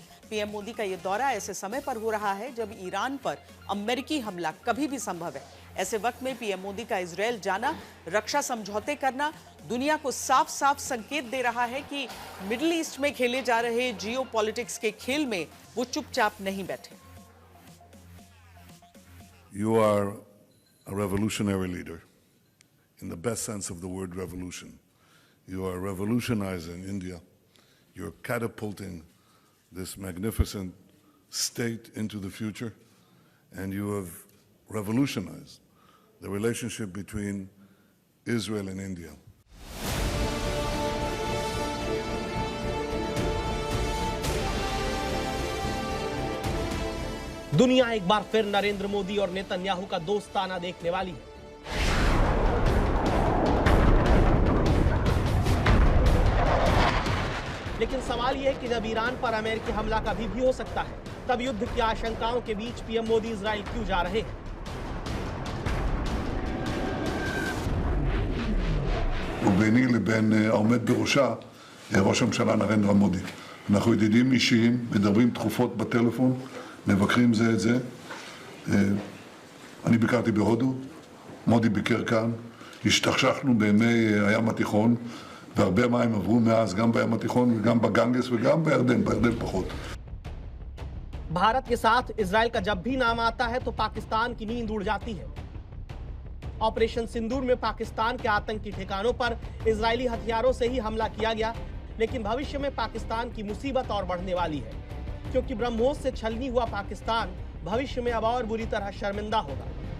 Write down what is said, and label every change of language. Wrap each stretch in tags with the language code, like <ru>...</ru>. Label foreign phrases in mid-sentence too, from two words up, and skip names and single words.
<hi>पीएम मोदी का यह दौरा ऐसे समय पर हो रहा है जब ईरान पर अमेरिकी हमला कभी भी संभव है। ऐसे वक्त में पीएम मोदी का इजरायल जाना, रक्षा समझौते करना दुनिया को साफ साफ संकेत दे रहा है कि मिडिल ईस्ट में खेले जा रहे जियोपॉलिटिक्स के खेल में वो चुपचाप नहीं बैठे।</hi> <en>You are a revolutionary leader, in the best sense of the word revolution. You are revolutionizing India. You're catapulting this magnificent state into the future, and you have revolutionized the relationship between Israel and India.</en> <hi>दुनिया एक बार फिर नरेंद्र मोदी और नेतन्याहू का दोस्ताना देखने वाली है। लेकिन सवाल यह है कि जब ईरान पर अमेरिकी हमला कभी भी हो सकता है, तब युद्ध की आशंकाओं के बीच पीएम मोदी इजराइल क्यों जा रहे हैं?</hi> <he>וביני לבין העומד בראשה, ראש הממשלה נרנדרה מודי. אנחנו ידידים אישיים, מדברים תכופות בטלפון, מבקרים זה את זה. אני ביקרתי בהודו, מודי ביקר כאן, השתכשכנו בימי הים התיכון, והרבה מים עברו מאז גם בים התיכון וגם בגנגס וגם בירדן פחות.</he> <hi>भारत के साथ इजराइल का जब भी नाम आता है तो पाकिस्तान की नींद उड़ जाती है। ऑपरेशन सिंदूर में पाकिस्तान के आतंकी ठिकानों पर इजरायली हथियारों से ही हमला किया गया, लेकिन भविष्य में पाकिस्तान की मुसीबत और बढ़ने वाली है, क्योंकि ब्रह्मोस से छलनी हुआ पाकिस्तान भविष्य में अब और बुरी तरह शर्मिंदा होगा।</hi>